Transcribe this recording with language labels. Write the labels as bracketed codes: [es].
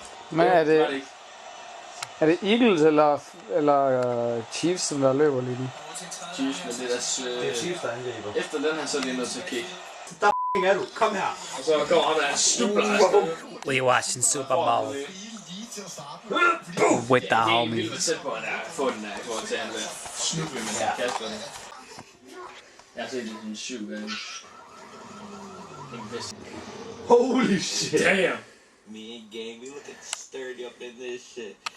[da] Men er var det, ikke. er det Eagles eller Chiefs, som der løber lige nu? Chiefs, men det er deres... Det er Chiefs, der angriber. Efter den her, så er de nødt til at kigge. Er du? Kom her. Og så kommer ham der en snubler. [en] We watching Super Bowl with the [da] Det er helt [en] homie. [da] vildt tæt på, at han få den der, i forhold til at han vil snuble med sin kaster. Jeg har set det sådan 7 gange. [en] Holy shit. Damn! Me and gang, we looking sturdy up in this shit.